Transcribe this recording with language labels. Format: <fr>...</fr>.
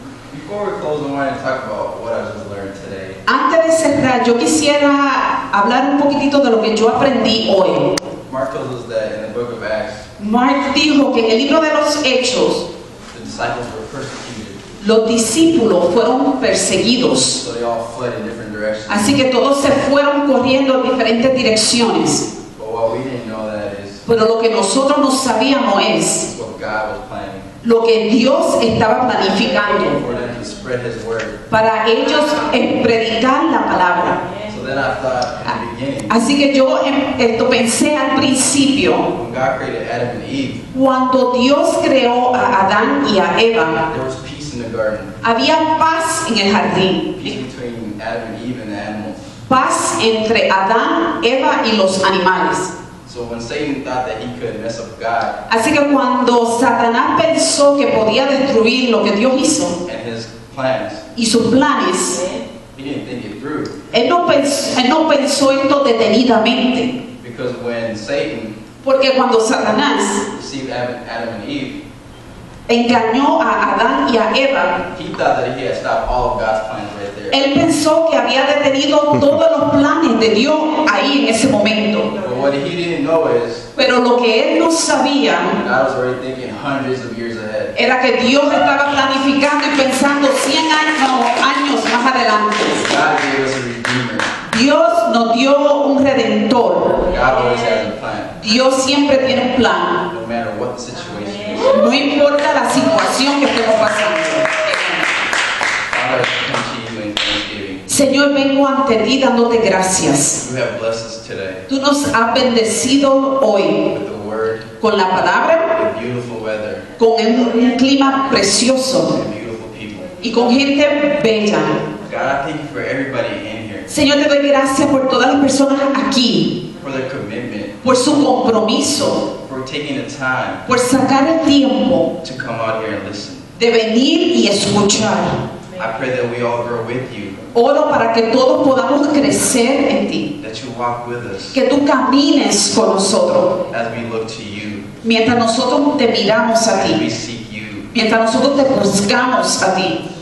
<en>Before we close, I wanted to talk about what I just learned today.</en> <es>Antes de cerrar, yo quisiera hablar un poquitito de lo que yo aprendí hoy.</es> <en>Mark tells us that in the book of Acts,</en> <es>Mark dijo que en el libro de los Hechos,</es> <en>the disciples were persecuted,</en> <es>los discípulos fueron perseguidos.</es> <en>so they all fled in different directions.</en> <es>Así que todos se fueron corriendo en diferentes direcciones.</es> <en>But what we didn't know that is</en> <es>Pero lo que nosotros no sabíamos es</es> <en>what God was planning</en> <es>lo que Dios estaba planificando</es> <en>for them to spread His word.</en> <es>para ellos predicar la palabra.</es> <en>So then I thought in the beginning,</en> <es>Así que yo pensé al principio,</es> <en>when God created Adam and Eve,</en> <es>cuando Dios creó a Adán y a Eva,</es> <en>there was peace in the garden,</en> <es>había paz en el jardín,</es> <en>peace between Adam and Eve and the animals.</en> <es>paz entre Adán, Eva y los animales.</es> <en>So when Satan thought that he could mess up God</en> <es>Así que cuando Satanás pensó que podía destruir lo que Dios hizo</es> <en>and his plans,</en> <es>y sus planes,</es> <en>he didn't think it through.</en> <es>él no pensó esto detenidamente.</es> <en>Because when Satan</en> <es>Porque cuando Satanás</es> <en>deceived Adam and Eve,</en> <es>engañó a Adán y a Eva,</es> <en>he thought that he had stopped all of God's plans right there.</en> <es>él pensó que había detenido todos los planes de Dios ahí en ese momento.</es> <en>But what he didn't know is</en> <es>Pero lo que él no sabía</es> <en>God was already thinking hundreds of years ahead.</en> <es>era que Dios estaba planificando y pensando 100 años más adelante.</es> <en>God gave us a redeemer.</en> <es>Dios nos dio un redentor.</es> <en>God always has a plan,</en> <es>Dios siempre tiene un plan.</es> <en>no matter what the situation is.</en> <es>No importa la situación que estemos pasando.</es> <en>Father, I come to you in thanksgiving.</en> <es>Señor, vengo ante ti dándote gracias.</es> <en>You have blessed us today</en> <es>Tú nos has bendecido hoy</es> <en>with the word,</en> <es>con la palabra,</es> <en>with beautiful weather,</en> <es>con un clima precioso</es> <en>and beautiful people.</en> <es>y con gente bella.</es> <en>God, I thank you for everybody in here,</en> <es>Señor, te doy gracias por todas las personas aquí,</es> <en>for their commitment,</en> <es>por su compromiso,</es> <en>for taking the time</en> <es>por sacar el tiempo</es> <en>to come out here and listen.</en> <es>de venir y escuchar.</es> <en>I pray that we all grow with you,</en> <es>Oro para que todos podamos crecer en ti,</es> <en>that you walk with us</en> <es>que tú camines con nosotros,</es> <en>as we look to you,</en> <es>mientras nosotros te miramos a</es> <en>as we</en> <es>ti,</es> <en>seek you.</en> <es>mientras nosotros te buscamos a ti.</es>